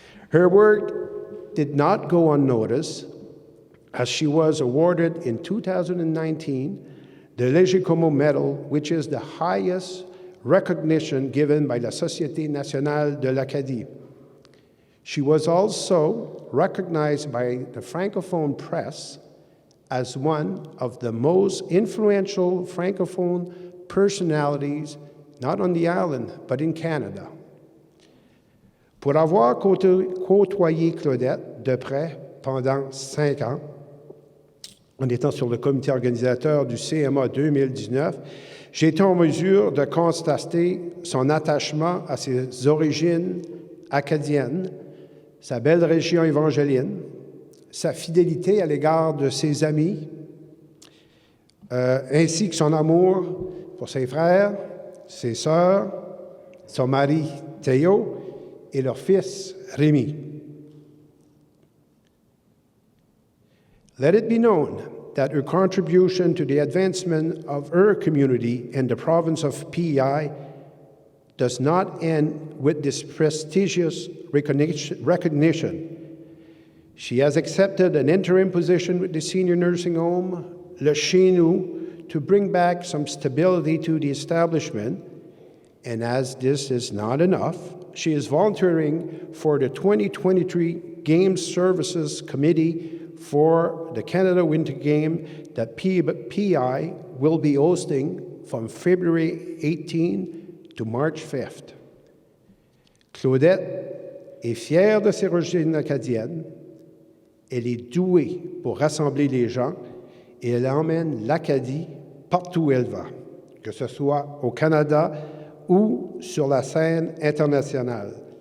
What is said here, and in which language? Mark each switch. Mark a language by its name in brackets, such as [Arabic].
[English] Her work did not go unnoticed, as she was awarded in 2019 the Léger Como Medal, which is the highest recognition given by la Société Nationale de l'Acadie. She was also recognized by the Francophone press as one of the most influential Francophone personalities, not on the island, but in Canada. [French] Pour avoir côtoyé Claudette de près pendant 5 ans, en étant sur le comité organisateur du CMA 2019, j'ai été en mesure de constater son attachement à ses origines acadiennes, sa belle région évangéline, sa fidélité à l'égard de ses amis, ainsi que son amour pour ses frères, ses sœurs, son mari Thériault et leur fils Rémi. [English] Let it be known that her contribution to the advancement of her community in the province of PEI does not end with this prestigious recognition. She has accepted an interim position with the senior nursing home, Le Chez Nous, to bring back some stability to the establishment. And as this is not enough, she is volunteering for the 2023 Games Services Committee for the Canada Winter Game that PEI will be hosting from February 18 to March 5th. [French] Claudette est fière de ses origines acadiennes. Elle est douée pour rassembler les gens et elle emmène l'Acadie partout où elle va, que ce soit au Canada ou sur la scène internationale.